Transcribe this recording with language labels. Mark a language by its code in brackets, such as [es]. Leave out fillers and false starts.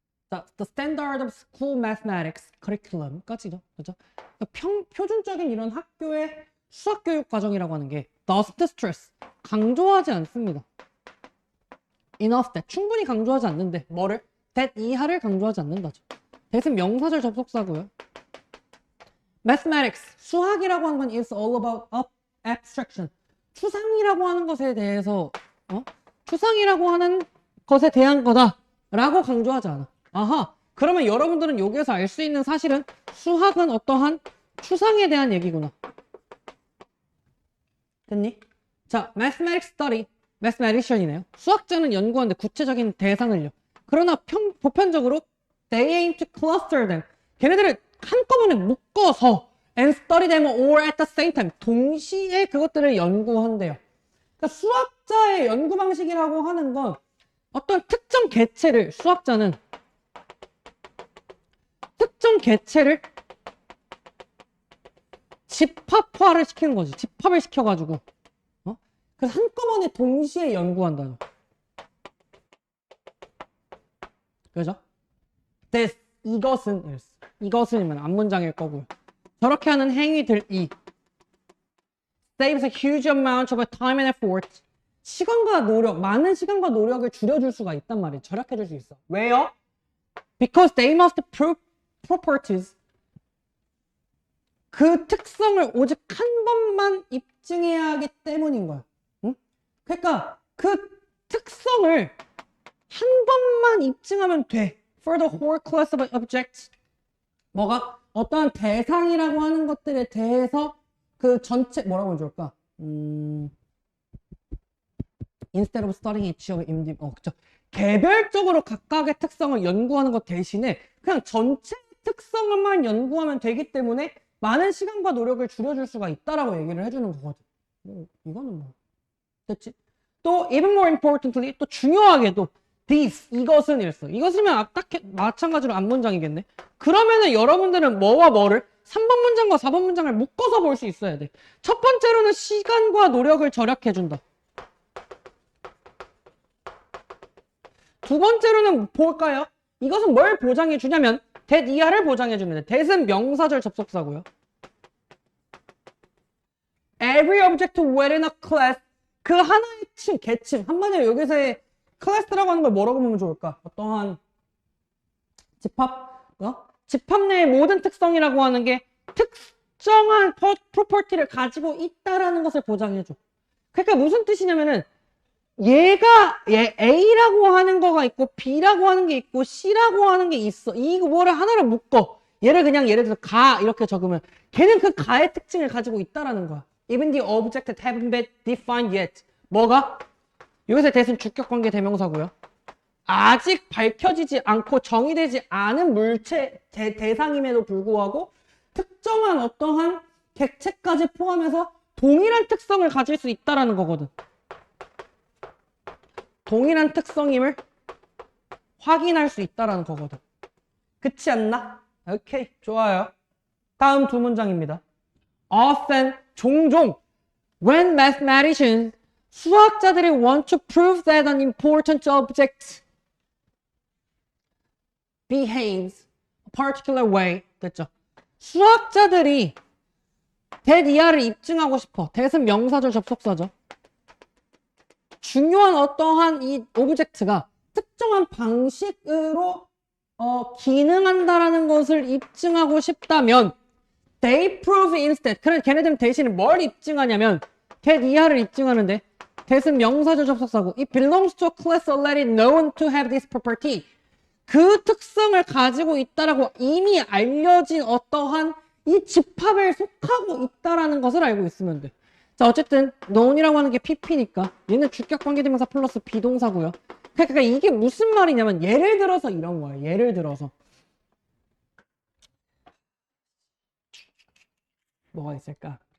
[en] The Standard of School Mathematics Curriculum까지죠. [ko] 그죠? 표준적인 이런 학교의 수학교육 과정이라고 하는 게 [en] doesn't stress, [ko] 강조하지 않습니다. [en] enough that, [ko] 충분히 강조하지 않는데 뭐를? that 이하를 강조하지 않는다죠. that은 명사절 접속사고요. [en] Mathematics, [ko] 수학이라고 하는 건 [en] is all about abstraction. [ko] 추상이라고 하는 것에 대해서 추상이라고 하는 것에 대한 거다라고 강조하지 않아. 아하. 그러면 여러분들은 여기에서 알 수 있는 사실은 수학은 어떠한 추상에 대한 얘기구나. 됐니? [en] 자, mathematics study, mathematician이네요. [ko] 수학자는 연구하는데 구체적인 대상을요. 그러나 보편적으로 [en] they aim to cluster them. [ko] 걔네들을 한꺼번에 묶어서 [en] and study them all at the same time. [ko] 동시에 그것들을 연구한대요. 그러니까 수학자의 연구 방식이라고 하는 건 어떤 특정 개체를 수학자는 특정 개체를 집합화를 시키는 거지. 집합을 시켜가지고. 그래서 한꺼번에 동시에 연구한다는. 그죠? this, 이것은이면 앞문장일 거고요. 저렇게 하는 행위들이 [en] saves a huge amount of time and effort. [ko] 시간과 노력, 많은 시간과 노력을 줄여줄 수가 있단 말이에요. 절약해줄 수 있어. 왜요? [en] Because they must prove properties. [ko] 그 특성을 오직 한 번만 입증해야 하기 때문인 거야. 응? 그러니까 그 특성을 한 번만 입증하면 돼. [en] For the whole class of objects. [ko] 뭐가? 어떠한 대상이라고 하는 것들에 대해서 그 전체 뭐라고 하면 좋을까? [en] Instead of studying each of individual. [ko] 그쵸? 개별적으로 각각의 특성을 연구하는 것 대신에 그냥 전체 특성만 연구하면 되기 때문에 많은 시간과 노력을 줄여줄 수가 있다라고 얘기를 해주는 거거든. 이거는 뭐 됐지? 또 [en] even more importantly, [ko] 또 중요하게도 this, 이것은 이랬어. 이것이면 딱 마찬가지로 앞문장이겠네. 그러면은 여러분들은 뭐와 뭐를 3번 문장과 4번 문장을 묶어서 볼 수 있어야 돼. 첫 번째로는 시간과 노력을 절약해준다. 두 번째로는 볼까요? 이것은 뭘 보장해주냐면 that 이하를 보장해주는데 that은 명사절 접속사고요. [en] Every object within a class. [ko] 그 하나의 계층. 한마디로 여기서의 클래스라고 하는 걸 뭐라고 보면 좋을까? 어떠한 집합? 집합 내의 모든 특성이라고 하는 게 특정한 프로퍼티를 가지고 있다라는 것을 보장해줘. 그러니까 무슨 뜻이냐면은 얘 A라고 하는 거가 있고 B라고 하는 게 있고 C라고 하는 게 있어. 이거를 하나를 묶어. 얘를 그냥 예를 들어서 가 이렇게 적으면 걔는 그 가의 특징을 가지고 있다라는 거야. [en] Even the object haven't been defined yet. [ko] 뭐가? 여기서 대신 주격관계 대명사고요. 아직 밝혀지지 않고 정의되지 않은 물체 대상임에도 불구하고 특정한 어떠한 객체까지 포함해서 동일한 특성을 가질 수 있다라는 거거든. 동일한 특성임을 확인할 수 있다라는 거거든. 그렇지 않나? 오케이, 좋아요. 다음 두 문장입니다. [en] Often, [ko] 종종, [en] when mathematicians, [ko] 수학자들이 [en] want to prove that an important object behaves a particular way. [ko] 됐죠? 수학자들이 that 이하를 입증하고 싶어. that은 명사절 접속사죠. 중요한 어떠한 이 오브젝트가 특정한 방식으로 기능한다라는 것을 입증하고 싶다면 [en] they prove instead. [ko] 그래서 걔네들은 대신에 뭘 입증하냐면 that 이하를 입증하는데 that은 명사절 접속사고 [en] it belongs to a class already known to have this property. [ko] 그 특성을 가지고 있다라고 이미 알려진 어떠한 이 집합에 속하고 있다라는 것을 알고 있으면 돼. 자, 어쨌든 known이라고 하는 게 PP니까 얘는 주격관계대명사 플러스 비동사고요. 그러니까 이게 무슨 말이냐면 예를 들어서 이런 거예요. 예를 들어서 뭐가 있을까?